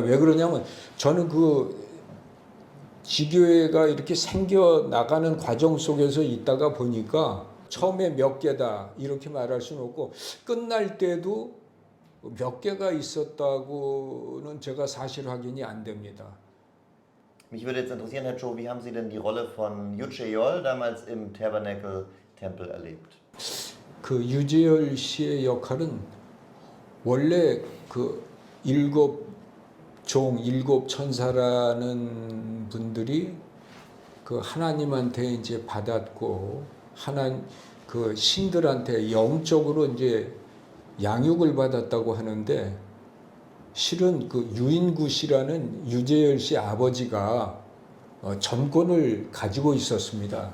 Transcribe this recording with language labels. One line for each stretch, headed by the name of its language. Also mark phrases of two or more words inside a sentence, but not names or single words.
Korean: 왜 그러냐면 저는 그 지교회가 이렇게 생겨 나가는 과정 속에서 있다가 보니까 처음에 몇 개다 이렇게 말할 수는 없고 끝날 때도 몇 개가 있었다고는 제가 사실 확인이 안 됩니다.
German: Mich würde jetzt interessieren, Herr Cho, wie haben Sie denn die Rolle von Yucheol damals im Tabernacle-Tempel erlebt?
Korean: 그 유재열 씨의 역할은 원래 그 일곱 천사라는 분들이 그 하나님한테 이제 받았고 그 신들한테 영적으로 이제 양육을 받았다고 하는데 실은 그 유인굿이라는 유재열 씨 아버지가 전권을 가지고 있었습니다.